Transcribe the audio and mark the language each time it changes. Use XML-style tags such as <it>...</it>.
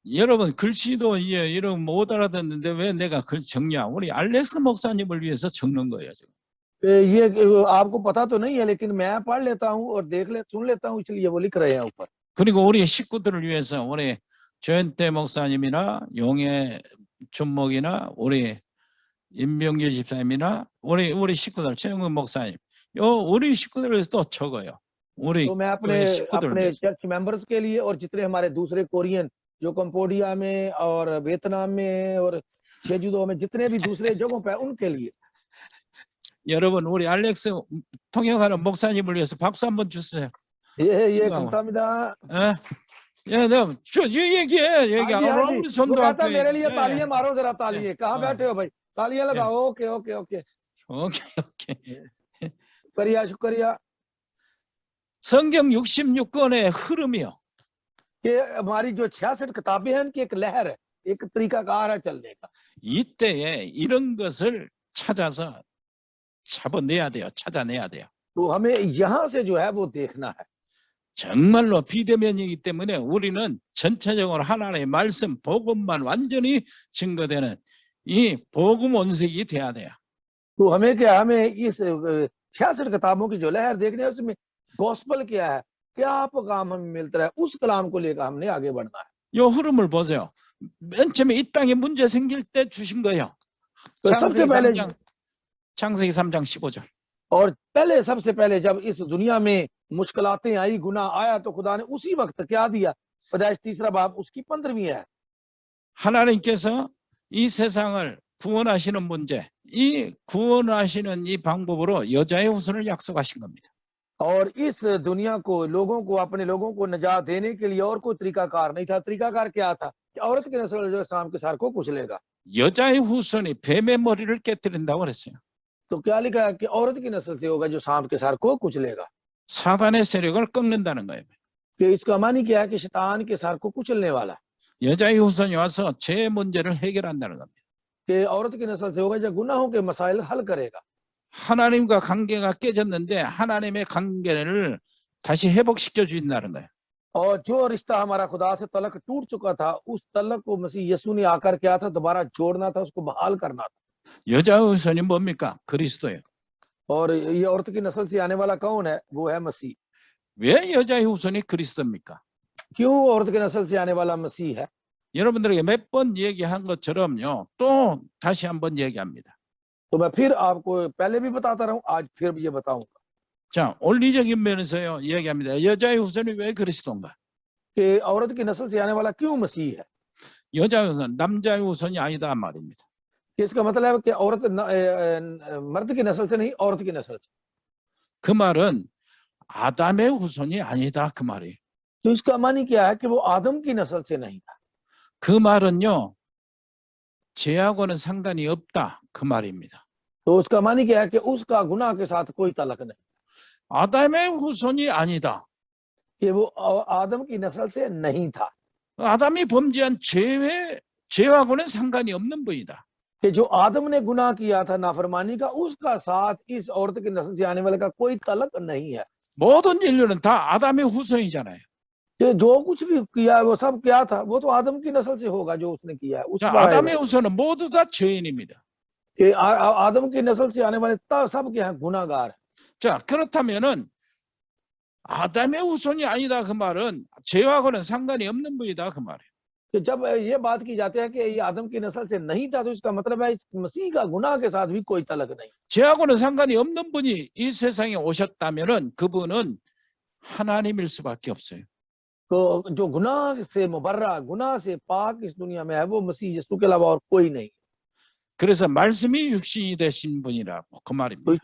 <ko>여러분 글씨도 이런 못 알아듣는데 왜 내가 글 적냐? 우리 알렉스 목사님을 위해서 적는 거예요 지금.</ko> <hi>ये आपको पता तो नहीं है, लेकिन मैं पढ़ लेता हूँ और सुन लेता हूँ, इसलिए वो लिख रहे हैं ऊपर।</hi> <ko>그리고 우리 식구들을 위해서 우리 조현태 목사님이나 용의 준목이나 우리 임병규 집사님이나 우리 식구들 최영근 목사님, 우리 식구들을 위해서 또 적어요. 우리</ko> <hi>तो मैं अपने चर्च मेंबर्स के लिए और जितने हमारे दूसरे कोरियन जो कंपोडिया में और वियतनाम में और जेजुदो में जितने भी दूसरे जगहों पे, उनके लिए।</hi> <ko>여러분 우리 알렉스 통역하는 목사님을 위해서 박수 한번 주세요. ये 감사합니다। 예, 내가 얘기 아무리 전도할게.</ko> <hi>मेरे लिए तालियां मारो जरा, तालियां। कहाँ बैठे हो भाई? तालियां लगाओ। Okay okay okay</hi> <en>오케이.</en> <hi>शुक्रिया शुक्रिया।</hi> <ko>성경 66권의 흐름이요.</ko> <hi>कि हमारी जो 66 किताबें हैं, उनकी एक लहर है, एक तरीकाकार है चलने का।</hi> <ko>이때에 이런 것을 찾아서 잡아내야 돼요. 찾아내야 돼요.</ko> <hi>तो हमें यहाँ से जो है वो देखना है।</hi> <ko>정말로 비대면이기 때문에 우리는 전체적으로 하나님의 말씀, 복음만 완전히 증거되는 이 복음 원색이 돼야 돼요.</ko> <hi>तो हमें क्या, हमें इस 66 किताबों की जो लहर देखनी है, उसमें गॉस्पल क्या है, क्या पैगाम हमें मिलता है, उस कलाम को लेकर हमने आगे बढ़ना है।</hi> <ko>요 흐름을 보세요. 맨 처음에 이 땅에 문제 생길 때 주신 거예요.</ko> <hi>तो सबसे पहले</hi> <ko>창세기 3장 15절.</ko> <hi>और पहले सबसे पहले जब इस दुनिया में मुश्किलातें आई, गुनाह आया, तो खुदा ने उसी वक्त क्या दिया? पैदाइश 3 बाब उसकी 15वीं है।</hi> <ko>하나님께서 이 세상을 구원하시는 문제, 이 구원하시는 이 방법으로 여자의 후손을 약속하신 겁니다.</ko> <hi>और इस दुनिया को, लोगों को, अपने लोगों को निजात देने के लिए और कोई तरीकाकार नहीं था। तरीकाकार क्या था? कि औरत की नस्ल जो इस्लाम के सार को कुचलेगा।</hi> <ko>여자의 후손이 뱀의 머리를 깨뜨린다고 그랬어요.</ko> <hi>तो क्या लिखा है? कि औरत की नस्ल से होगा जो सांप के सार को कुचलेगा।</hi> <ko>사단의 세력을 꺾는다는 거예요.</ko> <hi>कि इसका मानी क्या है? कि शैतान के सार को कुचलने वाला।</hi> <ko>여자의 후손이 와서 죄의 문제를 해결한다는 겁니다.</ko> <hi>कि औरत की नस्ल से होगा जो गुनाहों के मसाइल हल करेगा।</hi> <ko>하나님과 관계가 깨졌는데 하나님의 관계를 다시 회복시켜 주신다는 거예요.</ko> <hi>और जो रिश्ता हमारा खुदा से तलक टूट चुका था, उस तलक को मसीह यीशु ने आकर क्या था? दोबारा जोड़ना था, उसको बहाल करना था।</hi> <ko>여자의 후손이 뭡니까? 그리스도예요.</ko> <hi>और ये औरत की नस्ल से आने वाला कौन है? वो है मसीह।</hi> <ko>왜 여자의 후손이 그리스도입니까?</ko> <hi>क्यों औरत की नस्ल से आने वाला मसीह है?</hi> <ko>여러분들에게 몇 번 얘기한 것처럼요, 또 다시 한번 얘기합니다.</ko> <hi>तो मैं फिर आपको पहले भी बताता रहा हूं, आज फिर ये बताऊंगा।</hi> <ko>자, 원리적인 면에서요 얘기합니다. 여자의 후손이 왜 그리스도인가?</ko> <hi>कि औरत की नस्ल से आने वाला क्यों मसीह है?</hi> <ko>여자의 후손, 남자의 후손이 아니다 말입니다.</ko> <hi>इसका मतलब है कि औरत मर्द की नस्ल से नहीं, औरत की नस्ल से।</hi> <ko>그 말은 아담의 후손이 아니다 그 말이에요.</ko> <hi>तो इसका मानी क्या है? कि वो आदम की नस्ल से नहीं था।</hi> <ko>그 말은요, 죄하고는 상관이 없다 그 말입니다.</ko> <hi>तो उसका मानी क्या है? कि उसका गुनाह के साथ कोई तलक नहीं।</hi> <ko>아담의 후손이 아니다.</ko> <hi>कि वो आदम की नस्ल से नहीं था।</hi> <ko>아담이 범죄한 죄하고는 상관이 없는 분이다.</ko> <hi>कि जो आदम ने गुनाह किया था नाफरमानी का, उसका साथ इस औरत की नस्ल से आने वाले का कोई तलक नहीं है।</hi> <ko>모든 인류는 다 아담의 후손이잖아요.</ko> <hi>कि जो कुछ भी किया है वो सब क्या था? वो तो आदम की नस्ल से होगा जो उसने किया है।</hi> <ko>자, 아담의 후손은 모두 다 죄인입니다.</ko> <hi>कि आदम की नस्ल से आने वाले सब क्या है? गुनाहगार है।</hi> <ko>자, 그렇다면은 아담의 후손이 아니다 그 말은 죄하고는 상관이 없는 분이다 그 말이에요.</ko> <hi>कि जब ये बात की जाती है कि ये आदम की नस्ल से नहीं था, तो इसका मतलब है इस मसीह का गुनाह के साथ भी कोई तलक नहीं।</hi> <ko>죄하고는 상관이 없는 분이 이 세상에 오셨다면은 그분은 하나님일 수밖에 없어요.</ko> <hi>तो जो गुनाह से मुबर्रा, गुनाह से पाक इस दुनिया में है, वो मसीह यीशु के अलावा और कोई नहीं।</hi> <ko>그래서 말씀이 육신이 되신 분이라고 그 말입니다.</ko>